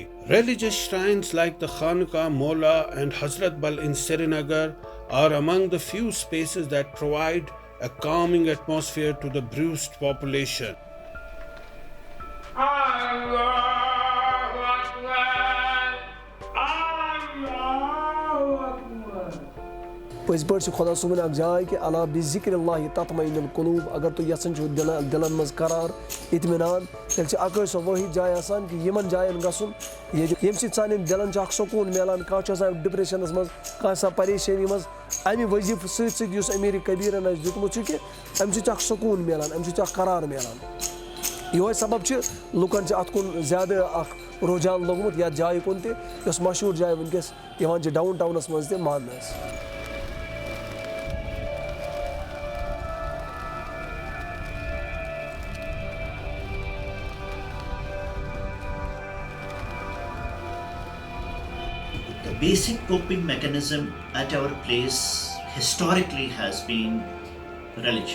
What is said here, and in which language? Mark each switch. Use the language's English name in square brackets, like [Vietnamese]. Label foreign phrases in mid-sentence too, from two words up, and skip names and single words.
[English] Religious shrines like the Khanqa Mola and Hazrat Bal in Srinagar are among the few spaces that provide a calming atmosphere to the bruised population. [Arabic] الله أكبر، الله أكبر. [Kashmiri] پٔزۍ پٲٹھۍ چھِ خۄدا صٲبُن اَکھ جاے کہِ [Arabic] الا بِذِکرِ اللہِ تطمئن القلوٗب [Kashmiri] اگر تُہۍ یَژھان چھُو دِلَن منٛز قرار اطمینان تیٚلہِ چھِ اَکٲے سۄ وٲحِد جاے آسان کہِ یِمَن جایَن گژھُن ییٚمہِ سۭتۍ سانٮ۪ن دِلَن چھُ اَکھ سکوٗن میلان کانٛہہ چھُ آسان ڈِپرٛیشَنَس منٛز کانٛہہ آسان پریشٲنی منٛز اَمہِ وظیٖفہٕ سۭتۍ سۭتۍ یُس امیٖرِ کبیٖرَن اَسہِ دیُتمُت چھُ کہِ اَمہِ سۭتۍ چھُ اَکھ سکوٗن میلان اَمہِ سۭتۍ چھُ اَکھ قرار میلان یِہوے سبب چھُ لُکَن چھِ اَتھ کُن زیادٕ اَکھ رُجحان لوٚگمُت یَتھ جایہِ کُن تہِ یۄس مشہوٗر جاے وٕنکٮ۪س یِوان چھِ ڈاوُن ٹاونَس منٛز تہِ ماننہٕ اَسہِ [English] Basic coping mechanism at our place historically has been religion.